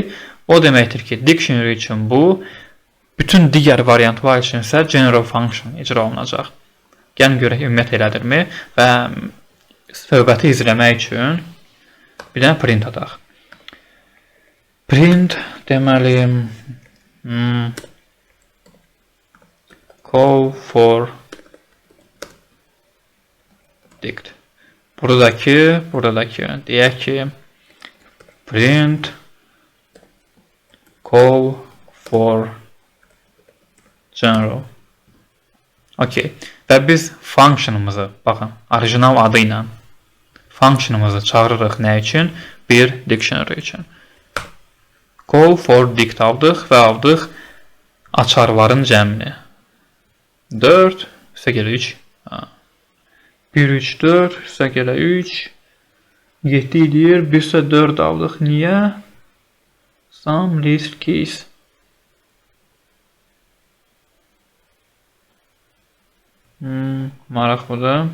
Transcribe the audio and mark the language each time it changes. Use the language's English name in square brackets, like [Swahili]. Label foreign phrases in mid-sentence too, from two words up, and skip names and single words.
[Azerbaijani] O deməkdir ki, dictionary üçün bu, bütün digər variantlar üçün isə [English] general function [Azerbaijani] icra olunacaq. Gəlin görək ümumiyyət elədirmi və söhbəti izləmək üçün bir dənə print ataq. [English] Print deməli call for dict. [Azerbaijani] Buradakı deyək ki [English] print call for general. [Azerbaijani] Okay. Və biz functionımızı, baxın, orijinal adı ilə functionımızı çağırırıq nə üçün? Bir dictionary üçün. [English] Call for dict [Azerbaijani] aldıq və aldıq açarların cəmini. 4 üstə gələ 3. 1, 3, 4 üstə gələ 3. 7 edir. 1 üstə 4 aldıq. Niyə? [English] Sum list keys. [Azerbaijani] Maraqlıdır.